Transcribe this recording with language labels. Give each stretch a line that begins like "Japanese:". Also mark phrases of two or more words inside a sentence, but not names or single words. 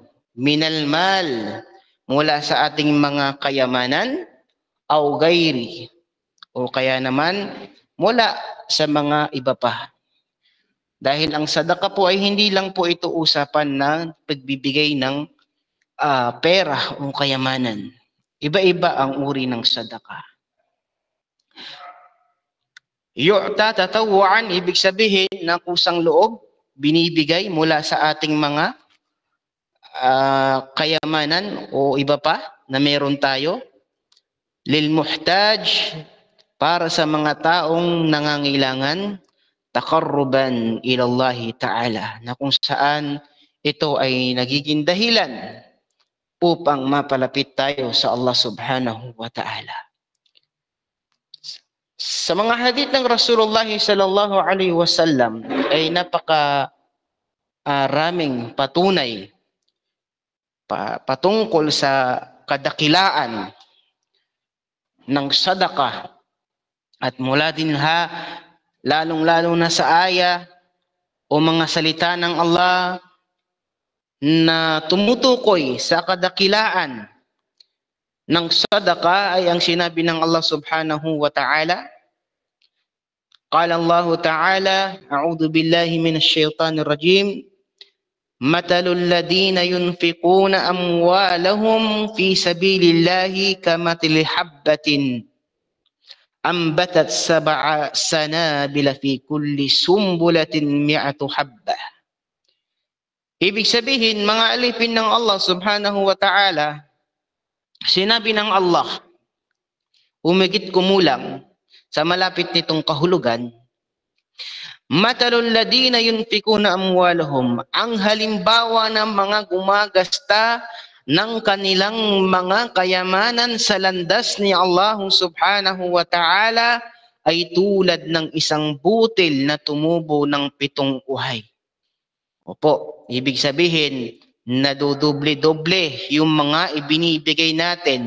Filipino: Minalmal, mula sa ating mga kayamanan,
Arabic: أو غيره,
Filipino: o kaya naman mula sa mga iba pa. Dahil ang sadaka po ay hindi lang po ito usapan ng pagbibigay ng pera o kayamanan. Iba-iba ang uri ng sadaka.
Arabic: يعطى تطوعا,
Filipino: ibig sabihin na kusang loob, binibigay mula sa ating mga kayamanan o iba pa na meron tayo.
Arabic: للمحتاج,
Filipino: para sa mga taong nangangailangan,
Arabic: تقربا إلى الله تعالى,
Filipino: na kung saan ito ay nagiging dahilan upang mapalapit tayo sa Allah
Arabic: سبحانه وتعالى.
Filipino: Sa mga hadith ng Rasulullah
Arabic: صلى الله عليه وسلم
Filipino: ay raming patunay patungkol sa kadakilaan ng sadaka, at mula din lalong-lalo na sa aya o mga salita ng Allah na tumutukoy sa kadakilaan ng sadaka ay ang sinabi ng Allah
Arabic: سبحانه وتعالى. قال الله تعالى أعوذ بالله من الشيطان الرجيم مثل الذين ينفقون أموالهم في سبيل الله كمثل حبة أنبتت سبع سنابل في كل سنبلة مائة حبة.
Filipino: Ibig sabihin, mga alipin ng Allah
Arabic: سبحانه وتعالى,
Filipino: sinabi ng Allah, umigit kumulang sa malapit nitong kahulugan,
Arabic: مثل الذين ينفقون أموالهم,
Filipino: ang halimbawa ng mga gumagasta ng kanilang mga kayamanan sa landas ni Allah
Arabic: سبحانه وتعالى
Filipino: ay tulad ng isang butil na tumubo ng 7 uhay. Opo, ibig sabihin, nadudoble-doble yung mga ibinibigay natin.